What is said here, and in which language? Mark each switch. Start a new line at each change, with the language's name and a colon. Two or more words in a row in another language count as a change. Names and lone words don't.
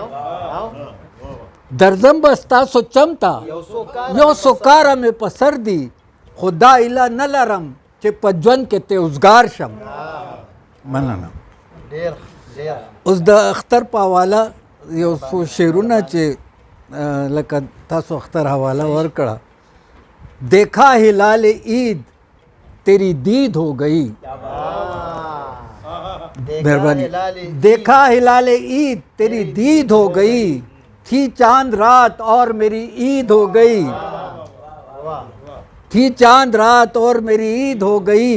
Pashto: درځم به ستاسو چمته یو څو کاره مې په سر دي. خو دا ایله نه لرم چې په ژوند کې تېوزګار شم. مننه. اوس د اختر په حواله یو څو شعرونه چې لکه تاسو اختر حواله ورکړه.
Urdu: دیکھا ہلال عید تیری دید ہو گئی. مہربانی. دیکھا ہلال عید تیری دید ہو گئی. تھی چاند رات اور میری عید ہو گئی. تھی چاند رات اور میری عید ہو گئی.